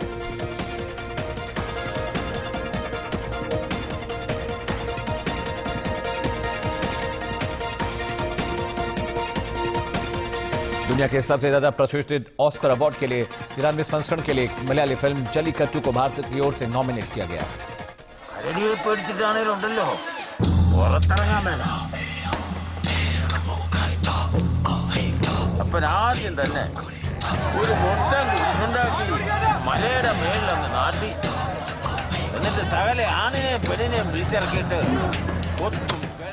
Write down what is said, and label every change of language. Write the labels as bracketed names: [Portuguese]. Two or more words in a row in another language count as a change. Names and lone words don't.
[Hindi] दुनिया के सबसे ज्यादा प्रतिष्ठित ऑस्कर अवार्ड के लिए 93वें संस्करण के लिए मलयाली फिल्म जल्लीकट्टू को भारत की ओर से नॉमिनेट किया गया। [Malayalam] ആദ്യം തന്നെ ഒരു മൊത്തം കുരിശുണ്ടാക്കി മലയുടെ മേളിലങ്ങ് നാട്ടി എന്നിട്ട് സകല ആണിനെയും പെണ്ണിനെയും വിളിച്ചിറക്കിയിട്ട് ഒത്തും